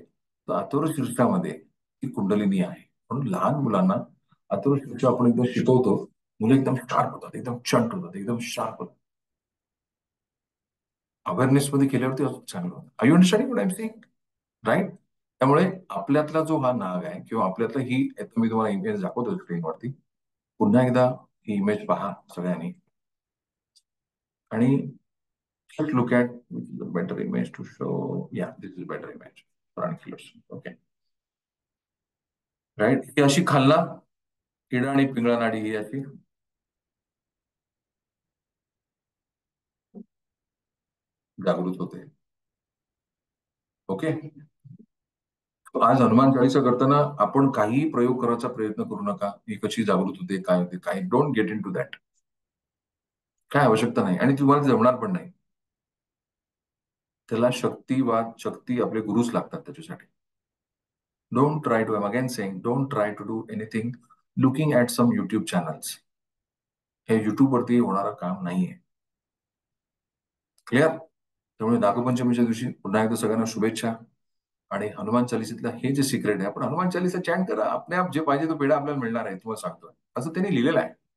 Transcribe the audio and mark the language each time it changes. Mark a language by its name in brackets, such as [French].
[Marathi] तर अथर्व शीर्षामध्ये ती कुंडलिनी आहे. म्हणून लहान मुलांना अथर्व शीर्ष आपण एकदम शिकवतो, मुलं एकदम शार्प होतात, एकदम चंट होतात, एकदम शार्प होतात. [English] awareness [Marathi] मध्ये केल्यावरती अजून चांगलं होतं. [English] I you understanding what I am saying, right. [Marathi] त्यामुळे आपल्यातला जो हा नाग आहे किंवा आपल्यातला ही, आता मी तुम्हाला इमेज दाखवतो स्क्रीनवरती, पुन्हा एकदा ही इमेज पहा सगळ्यांनी. आणि [English] just look at which is a better image to show. Yeah, this is a better image for ankylosis. Okay, right. [Marathi] ही अशी खाल्ला, इडा आणि पिंगळा नाडी ही अशी जागृत होते. ओके. आज हनुमान चालीसा करताना आपण काही प्रयोग करायचा प्रयत्न करू नका. ही कशी जागृत होते, काय होते, काय, [English] Don't get into that. [Marathi] काय आवश्यकता नाही आणि तुम्हाला जमणार पण नाही. त्याला शक्ती आपले गुरुच लागतात त्याच्यासाठी. [English] Don't try to, I am again saying, don't try to do anything looking at some YouTube channels. [Marathi] हे युट्यूब वरती होणारं काम नाहीये. क्लिअर? त्यामुळे नागपंचमीच्या दिवशी पुन्हा एकदा सगळ्यांना शुभेच्छा. आणि हनुमान चालिसेतलं हे जे सिक्रेट आहे, आपण हनुमान चालिसा चॅन करा, आपल्या आप जे पाहिजे तो पेढा आपल्याला मिळणार आहे, तुम्हाला सांगतोय. असं त्यांनी लिहिलेलं आहे.